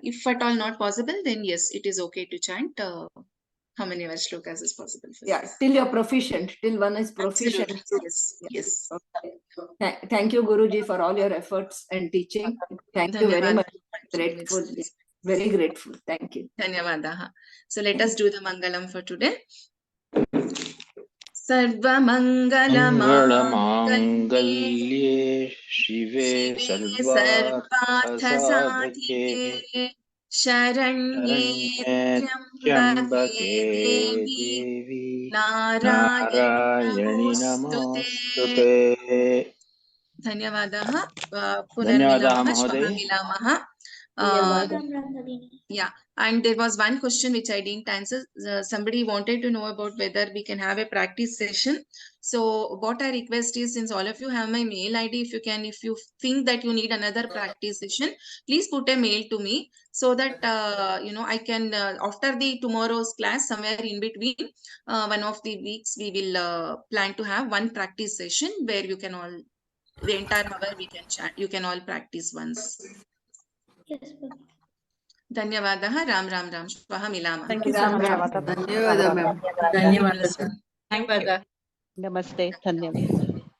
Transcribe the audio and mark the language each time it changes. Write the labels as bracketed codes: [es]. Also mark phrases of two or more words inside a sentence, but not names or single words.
[en] If at all not possible, then yes, it is okay to chant how many shlokas is possible for Yeah, till you're proficient, till one is proficient. Absolutely. Yes. Okay. Thank you, Guruji, for all your efforts and teaching. Thank you very much. Grateful. Very grateful. Thank you. Dhanyavadaha. So let us do the Mangalam for today. [sa] Sarvamangalamangale Shive सर्वार्थसाधिके शरण्ये त्र्यम्बके देवि नारायणि नमोऽस्तुते. धन्यवादः। पुनर्मिलामः. Shvahamilamah. [en] Yeah, and there was one question which I didn't answer. Somebody wanted to know about whether we can have a practice session. So what I request is, since all of you have my mail ID, if you think that you need another practice session, please put a mail to me so that, I can, after the tomorrow's class, somewhere in between, one of the weeks, we will plan to have one practice session where you can all, the entire hour we can chat. You can all practice once. Yes, [sa] धन्यवादः राम राम राम श्वः मिलामः [en] Thank you so much. [hi] धन्यवाद मैम धन्यवाद नमस्ते। धन्यवाद.